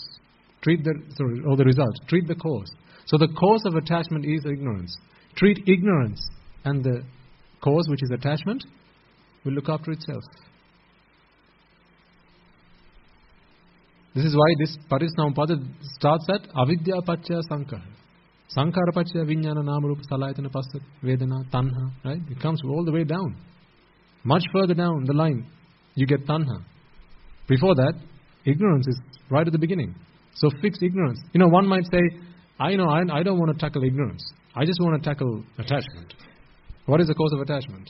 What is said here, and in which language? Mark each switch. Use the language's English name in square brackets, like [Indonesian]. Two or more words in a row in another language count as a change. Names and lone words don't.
[English] The result. Treat the cause. So the cause of attachment is ignorance. Treat ignorance, and the cause, which is attachment, will look after itself. This is why this Parisnampada starts at [Pali] avidya pacchaya sankhara. Sankhara pacchaya vijnana namarupa salayatana passa vedana tanha. [English] Right? It comes all the way down. Much further down the line, you get tanha. Before that, ignorance is right at the beginning. So fix ignorance. One might say, I don't want to tackle ignorance. I just want to tackle attachment. What is the cause of attachment?